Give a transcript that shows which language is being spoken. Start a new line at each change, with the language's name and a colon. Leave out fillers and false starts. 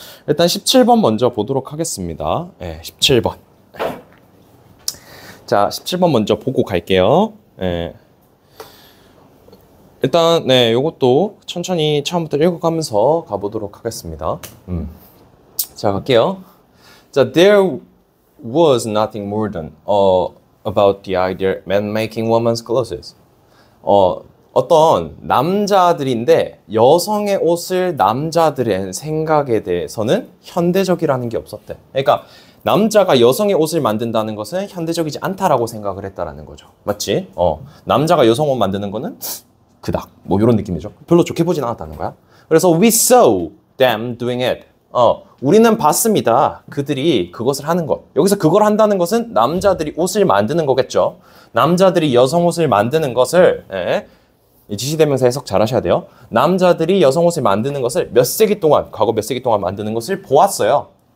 Korean: 일단 17번 먼저 보도록 하겠습니다. 네, 17번. 자, 17번 먼저 보고 갈게요. 네. 일단 네, 요것도 천천히 처음부터 읽어가면서 가보도록 하겠습니다. 자, 갈게요.
English: 자, there was nothing more than about the idea man making woman's clothes.
Korean: 어떤 남자들인데 여성의 옷을 남자들의 생각에 대해서는 현대적이라는 게 없었대. 그러니까 남자가 여성의 옷을 만든다는 것은 현대적이지 않다라고 생각을 했다라는 거죠. 맞지? 남자가 여성 옷 만드는 거는 그닥 뭐 이런 느낌이죠. 별로 좋게 보진 않았다는 거야. 그래서
English: we saw them doing it.
Korean: 우리는 봤습니다. 그들이 그것을 하는 것. 여기서 그걸 한다는 것은 남자들이 옷을 만드는 거겠죠. 남자들이 여성 옷을 만드는 것을 지시대명사 해석 잘 하셔야 돼요. 남자들이 여성 옷을 만드는 것을 몇 세기 동안, 과거 몇 세기 동안 만드는 것을 보았어요.